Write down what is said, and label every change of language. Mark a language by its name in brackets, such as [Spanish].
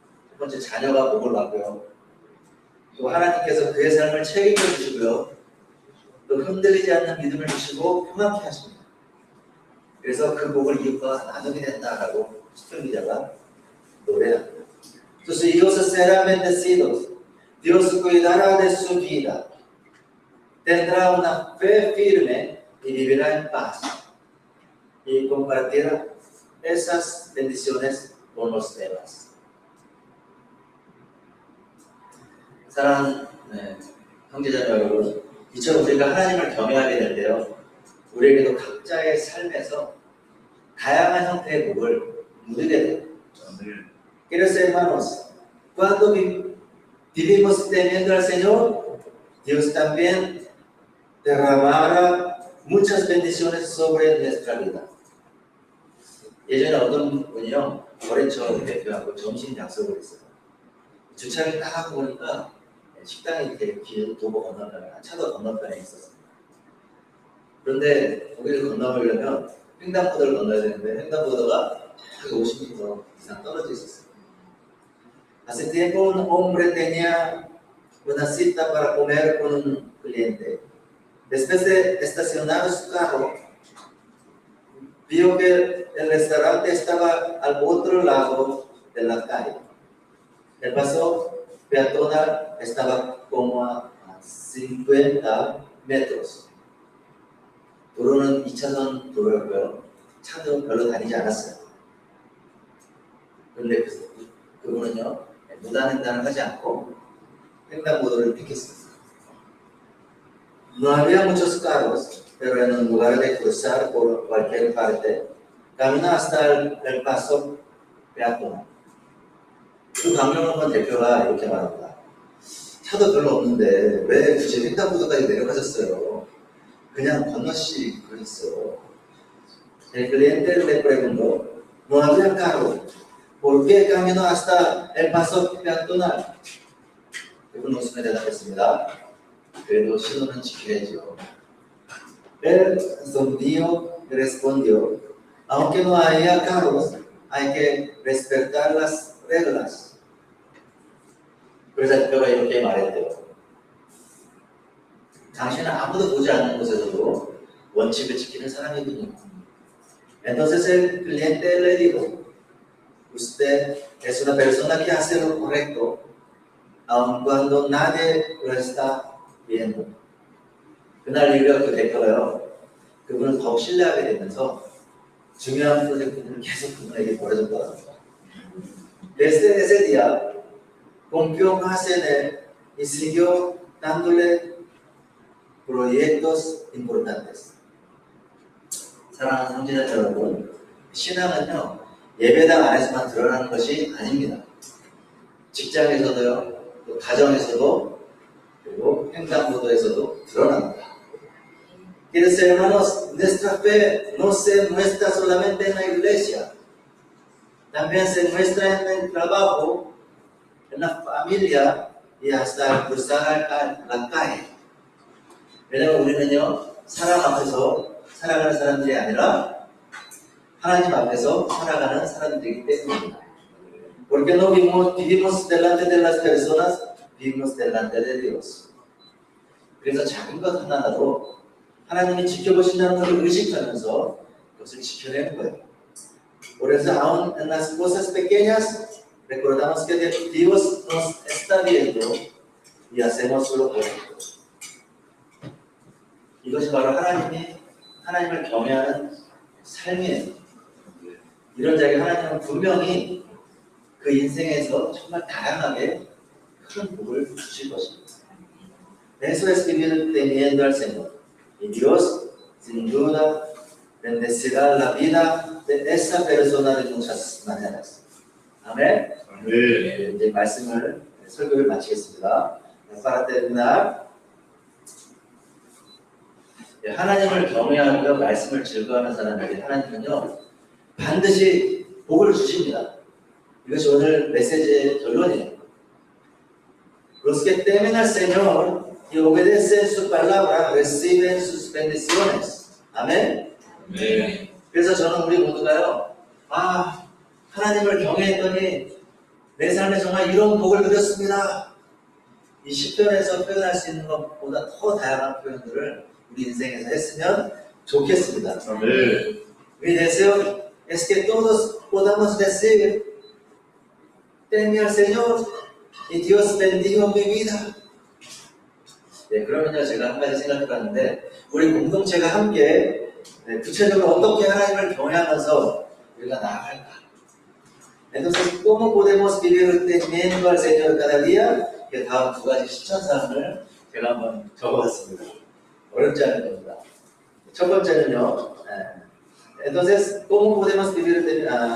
[Korean] 첫 번째, 자녀가 복을 받고요. 또 하나님께서 그의 삶을 책임져 주시고요. 또 흔들리지 않는 믿음을 주시고 평안케 하십니다. 그래서 그 복을 이웃과 나누게 된다라고 시편 기자가 노래합니다. [Spanish] Sus hijos serán bendecidos. Dios cuidará de su vida. Tendrá una fe firme y vivirá en paz. Y compartirá esas bendiciones con los demás. [Korean] 사랑하는 형제자매 여러분, 이처럼 우리가 하나님을 경외하게 될 때요, 우리에게도 각자의 삶에서 다양한 형태의 복을 누리게 돼요. [Spanish] Queridos hermanos, cuando vivimos temiendo al Señor, Dios también derramará muchas bendiciones sobre nuestra vida. [Korean] 예전에 어떤 분이요, 거래처 대표하고 점심 약속을 했어요. 주차를 딱 하고 보니까 식당이 이렇게 길 도보 건너편에, 차도 건너편에 있었습니다. 그런데 거기를 건너보려면 횡단보도를 건너야 되는데 횡단보도가 50m 이상 떨어져 있었어요. [Spanish] Hace tiempo un hombre tenía una cita para comer con un cliente. Después de estacionar su carro, vio que el restaurante estaba al otro lado de la calle. El paso peatonal estaba como a 50 metros. [Korean] 도로는 2차선 도로였고요. 차도 별로 다니지 않았어요. 그런데 그분은요, 무단횡단을 하지 않고 횡단보도를 택했습니다. [Spanish] No había muchos carros, pero en lugar de cruzar por cualquier parte, camina hasta el paso peatonal. [Korean] 그 강경원 대표가 이렇게 말합니다. 차도 별로 없는데 왜 굳이 횡단보도까지 내려가셨어요? 그냥 건너시 그랬어요. [Spanish] El cliente le preguntó, no había carro, ¿por qué caminó hasta el paso peatonal? [Korean] 그분 웃으며 대답했습니다. 그래도 신호는 지켜야죠. [Spanish] Él sonrió y respondió, aunque no haya carros, hay que respetar las reglas. [Korean] 그래서 대표가 이렇게 말했대요. 당신은 아무도 보지 않는 곳에서도 원칙을 지키는 사람이군요. [Spanish] Entonces el cliente le dijo, usted es una persona que hace lo correcto, aun cuando nadie lo está viendo. [Korean] 그날 이후로 그 대표가요, 그분을 더욱 신뢰하게 되면서 중요한 프로젝트들을 계속 그분에게 보내줬거든요. [Spanish] Desde ese día confió más en él y siguió dándole proyectos importantes. [Korean] 사랑하는 성지자 여러분, 신앙은요 예배당 안에서만 드러나는 것이 아닙니다. 직장에서도요, 또 가정에서도, 그리고 횡단보도에서도 드러납니다. [Spanish] Queridos hermanos, nuestra fe no se muestra solamente en la iglesia, también se muestra en el trabajo, en la familia y hasta cruzar la calle. [Korean] 왜냐면 우리는요, 사람 앞에서 살아가는 사람들이 아니라 하나님 앞에서 살아가는 사람들이기 때문입니다. [Spanish] Porque no vivimos delante de las personas, vivimos delante de Dios. [Korean] 그래서 작은 것 하나라도 하나님이 지켜보신다는 것을 의식하면서 그것을 지켜내는 거예요. [Spanish] Por eso aún en las cosas pequeñas recordamos que Dios nos está viendo y hacemos lo correcto. [Korean] 이것이 바로 하나님을 경외하는 삶이에요. 이런 자에게 하나님은 분명히 그 인생에서 정말 다양하게 큰 복을 주실 것입니다. [Spanish] Eso es vivir temiendo al Señor. Y Dios, sin duda, bendecirá la vida de esa persona de muchas maneras. [Korean] 아멘. 네. 이제 설교를 마치겠습니다. [Spanish] Para terminar, [Korean] 하나님을 경외하며 말씀을 즐거워하는 사람에게 하나님은요 반드시 복을 주십니다. 이것이 오늘 메시지의 결론이에요. [Spanish] Los que temen al Señor y obedecen su palabra reciben sus bendiciones. [Korean] 아멘. 네. 그래서 저는 우리 모두가요, 하나님을 경외했더니 내 삶에 정말 이런 복을 누렸습니다. 이 시편에서 표현할 수 있는 것보다 더 다양한 표현들을 우리 인생에서 했으면 좋겠습니다. 네. [Spanish] Mi deseo es que todos podamos decir, teme al Señor y Dios bendijo mi vida. [Korean] 네, 그러면요 제가 한 가지 생각해봤는데 우리 공동체가 함께 구체적으로 어떻게 하나님을 경외하면서 우리가 나아갈까? [Spanish] Entonces, ¿cómo podemos vivir temiendo al Señor cada día? [Korean] 그 다음 두 가지 실천사항을 제가 한번 적어봤습니다. 어렵지 않은 겁니다. 첫 번째는요. [Spanish] Entonces, ¿cómo podemos vivir?